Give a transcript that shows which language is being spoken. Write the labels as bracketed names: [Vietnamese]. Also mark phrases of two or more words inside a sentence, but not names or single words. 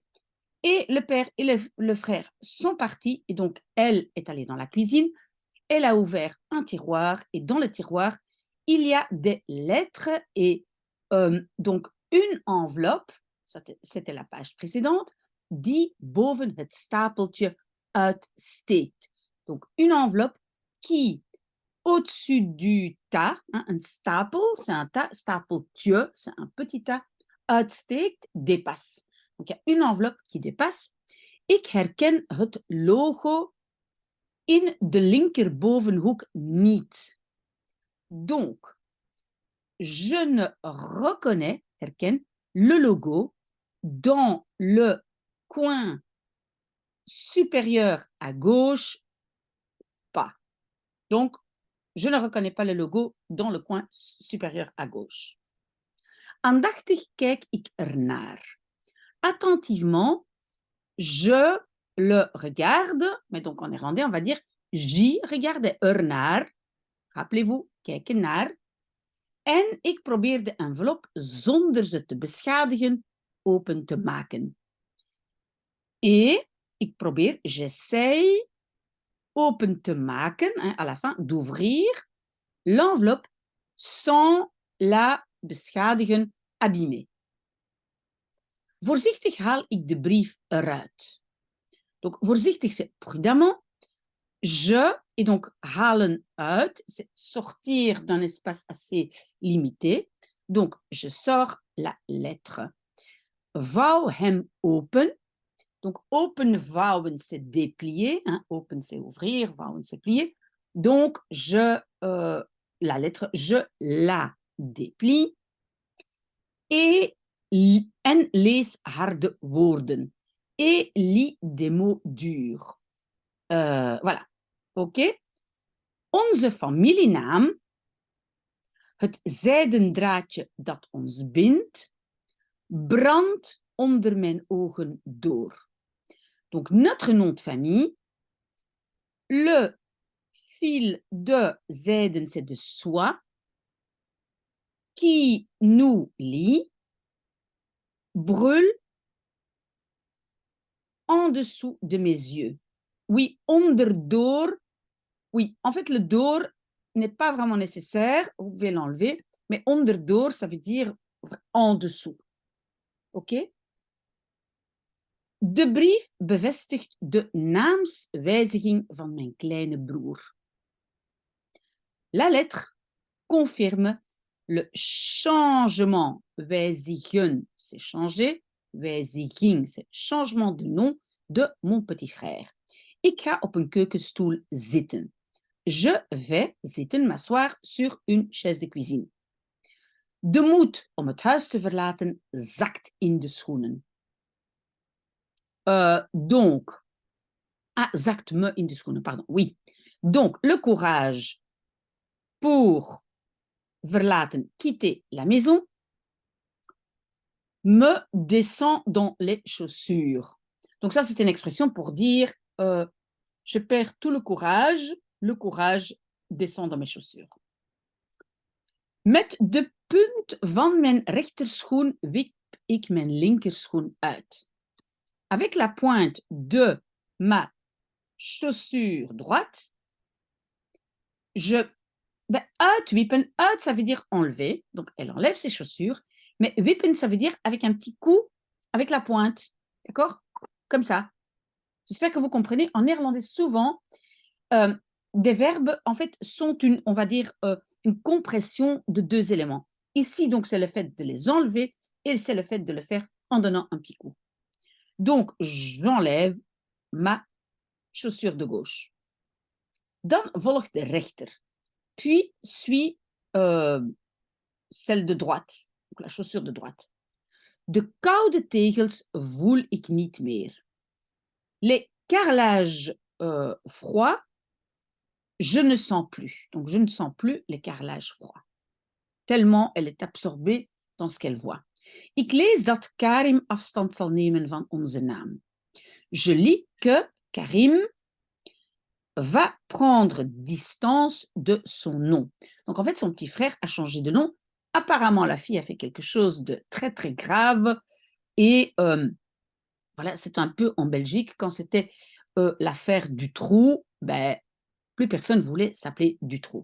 [French] Et le père et le frère sont partis, et donc elle est allée dans la cuisine. Elle a ouvert un tiroir, et dans le tiroir, il y a des lettres et donc une enveloppe, c'était la page précédente, [Dutch] die boven het stapeltje uitsteekt. [French] Donc une enveloppe qui, au-dessus du tas, hein, un stapel, c'est un tas, stapeltje, c'est un petit tas, uitsteekt, dépasse. Donc il y a une enveloppe qui dépasse. [Dutch] Ik herken het logo in de linkerbovenhoek niet. [French] Donc, je ne reconnais, herken, le logo dans le coin supérieur à gauche pas. Donc, je ne reconnais pas le logo dans le coin supérieur à gauche. [Dutch] Aandachtig kijk ik ernaar. [French] Attentivement, je le regarde, mais donc en néerlandais, on va dire j'y regarde, ernaar. Rappelez-vous, [Dutch] kijken naar. En ik probeer de envelop zonder ze te beschadigen open te maken. Et ik probeer, j'essaye open te maken, [French] hein, à la fin, d'ouvrir l'enveloppe sans la beschadigen, abîmer. [Dutch] Voorzichtig haal ik de brief eruit. [French] Donc, voorzichtig, c'est prudemment. Je, et donc [Dutch] halen uit, [French] c'est sortir d'un espace assez limité. Donc, je sors la lettre. [Dutch] Vouw hem open. [French] Donc, [Dutch] open vouwen, [French] c'est déplier. Hein. Open, c'est ouvrir. Vouwen, c'est plier. Donc, la lettre, je la déplie. Et, [Dutch] en lees harde woorden. [French] Et lis des mots durs. Voilà. OK? [Dutch] Onze familienaam, het zijden draadje dat ons bindt, brandt onder mijn ogen door. [French] Donc, notre nom de famille, le fil de zijden, c'est de soie, qui nous lie, brûle en dessous de mes yeux. Oui, onderdoor. Oui, en fait, le door n'est pas vraiment nécessaire, vous pouvez l'enlever, mais onderdoor, ça veut dire en dessous. OK? [Dutch] De brief bevestigt de naamswijziging van mijn kleine broer. [French] La lettre confirme le changement, wijzigen, c'est changer, wijziging, c'est changement de nom de mon petit frère. [Dutch] Ik ga op een keukenstoel zitten. [French] Je vais zitten, m'asseoir sur une chaise de cuisine. [Dutch] De moed om het huis te verlaten zakt in de schoenen. Donc, zakt me in de schoenen, [French] pardon, oui. Donc, le courage pour verlaten, quitter la maison, me descend dans les chaussures. Donc ça, c'est une expression pour dire je perds tout le courage descend dans mes chaussures. [Dutch] Met de punt van mijn rechterschoen wip ik mijn linkerschoen uit. [French] Avec la pointe de ma chaussure droite, uitwippen, uit, ça veut dire enlever, donc elle enlève ses chaussures, mais wippen, ça veut dire avec un petit coup, avec la pointe, d'accord? Comme ça. J'espère que vous comprenez. En néerlandais, souvent, des verbes, en fait, sont on va dire, une compression de deux éléments. Ici, donc, c'est le fait de les enlever et c'est le fait de le faire en donnant un petit coup. Donc, j'enlève ma chaussure de gauche. [Dutch] Dan volgt de rechter. [French] Puis suit celle de droite, donc la chaussure de droite. De koude tegels voel ik niet meer. Les carrelages froids, je ne sens plus. Donc, je ne sens plus les carrelages froids. Tellement elle est absorbée dans ce qu'elle voit. [Dutch] Ik lees dat Karim afstand zal nemen van onze naam. [French] Je lis que Karim va prendre distance de son nom. Donc, en fait, son petit frère a changé de nom. Apparemment, la fille a fait quelque chose de très, très grave. Et voilà, c'est un peu en Belgique, quand c'était l'affaire Dutroux, ben, plus personne voulait s'appeler Dutroux.